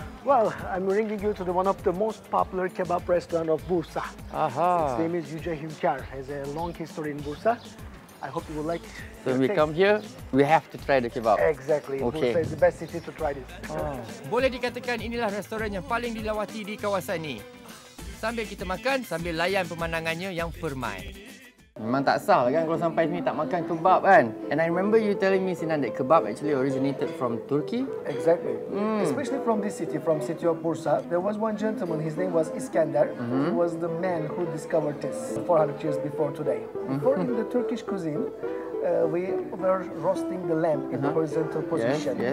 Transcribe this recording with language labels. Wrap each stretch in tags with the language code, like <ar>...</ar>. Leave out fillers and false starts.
<en>Well, I'm bringing you to one of the most popular kebab restaurant of Bursa. Its name is Yüce Hünkar. Has a long history in Bursa. I hope you will like. So when we come here, we have to try the kebab. Exactly. Okay. Bursa is the best city to try this.</en> <ms>Boleh dikatakan inilah restoran yang paling dilawati di kawasan ni. Sambil kita makan, sambil layan pemandangannya yang permai. Memang tak sah kan kalau sampai sini tak makan kebab kan.</ms> <en>And I remember you telling me, Sinan, that kebab actually originated from Turkey. Exactly. Especially from this city, from city of Bursa. There was one gentleman, his name was Iskandar. He was the man who discovered this 400 years before today. Before in the Turkish cuisine, we were roasting the lamb in the horizontal position.</en>